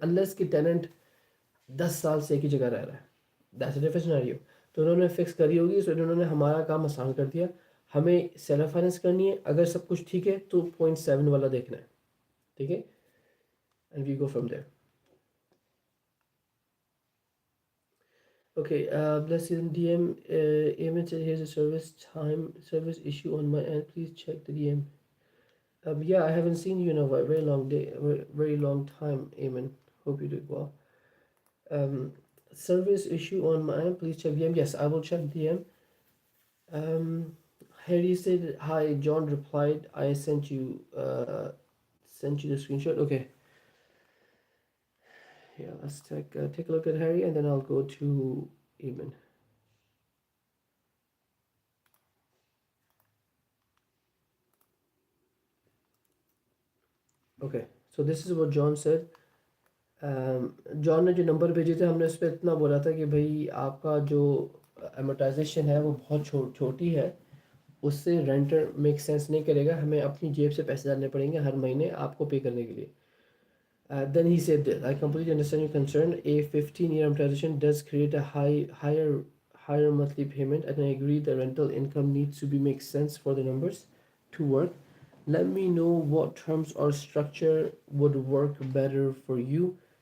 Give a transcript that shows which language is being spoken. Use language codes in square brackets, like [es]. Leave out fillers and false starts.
[hi] Unless कि tenant 10 साल से एक ही जगह रह रहा है, [en] That's a different scenario. [hi] तो उन्होंने फिक्स करी होगी, सो उन्होंने हमारा काम आसान कर दिया। हमें सेल्फ फाइनेंस करनी है, अगर सब कुछ ठीक है तो 0.7 वाला देखना है, ठीक है, [en] And we go from there. Okay, let's see the DM image. Here's a service issue on my end. Please check the DM. Yeah, I haven't seen you in a very long day, very long time, Eamon. Hope you did well. Um, Service issue on my end. Please check DM. Yes, I will check DM. Um, Harry said hi. John replied, I sent you the screenshot. Okay, yeah. Let's take a look at Harry, and then I'll go to Eamon. Okay, so this is what John said. [hi] John ने जो number भेजे थे हमने उस पर इतना बोला था कि भाई आपका जो एमोटाइजेशन है वो बहुत छोटी है, उससे रेंटर मेक सेंस नहीं करेगा, हमें अपनी जेब से पैसे डालने पड़ेंगे हर महीने आपको पे करने के लिए. [en] Then he said this, I completely understand your concern. A 15-year amortization does create a higher monthly payment, and I agree the rental income needs to be make sense for the numbers to work. Let me know what terms or structure would work better for you.